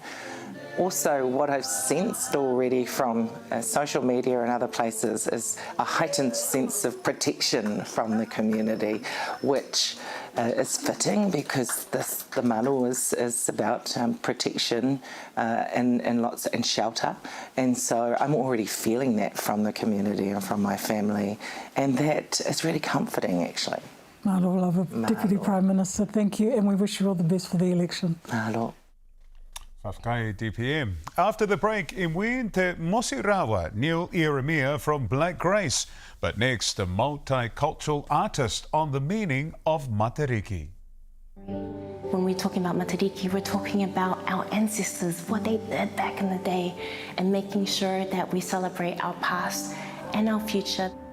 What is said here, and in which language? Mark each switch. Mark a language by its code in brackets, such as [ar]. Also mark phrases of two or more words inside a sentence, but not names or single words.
[en] Also, what I've sensed already from social media and other places is a heightened sense of protection from the community, which is fitting because the malu is about protection and shelter. And so I'm already feeling that from the community and from my family. And that is really comforting, actually. [sm] Malo lava, [en] Deputy Prime Minister, thank you. And we wish you all the best for the election. Malo. Whakakai DPM. After the break, in Wien te Mosirawa, Neil Ieremia from Black Grace. But next, a multicultural artist on the meaning of Matariki. When we're talking about Matariki, we're talking about our ancestors, what they did back in the day, and making sure that we celebrate our past and our future.